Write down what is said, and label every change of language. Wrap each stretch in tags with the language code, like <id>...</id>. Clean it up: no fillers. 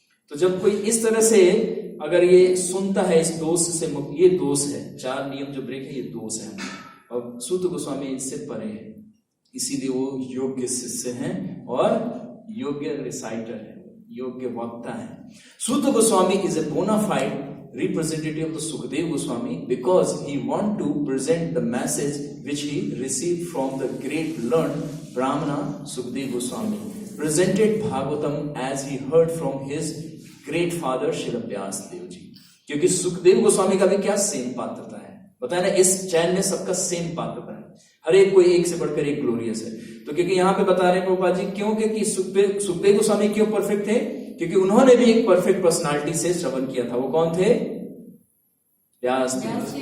<hi>तो जब कोई इस तरह से अगर ये सुनता है, इस दोष से, ये दोष है, 4 नियम जो ब्रेक है ये दोष है। अब सूत गोस्वामी इससे परे है, इसीलिए वो योग्य शिष्य हैं और योग्य रिसाइटर है, योग्य वक्ता है।</hi> <en>Suta Goswami is a bona fide representative of the Sukadeva Goswami because he want to present the message which he received from the great learned Brahmana Sukadeva Goswami, presented Bhagavatam as he heard from his great father Srila Vyasdev ji।</en> <hi>क्योंकि सुखदेव गोस्वामी का भी क्या same पात्रता है, बताया ना, इस चैन में सबका सेम पात्रता है, हर एक कोई एक से बढ़कर एक ग्लोरियस है। तो क्योंकि यहाँ पे बता रहे हैं प्रभुपाद जी, क्यों, क्योंकि सुखदेव गोस्वामी क्यों परफेक्ट थे, क्योंकि उन्होंने भी एक परफेक्ट पर्सनालिटी से श्रवण किया था। वो कौन थे? व्यासदेव।</hi>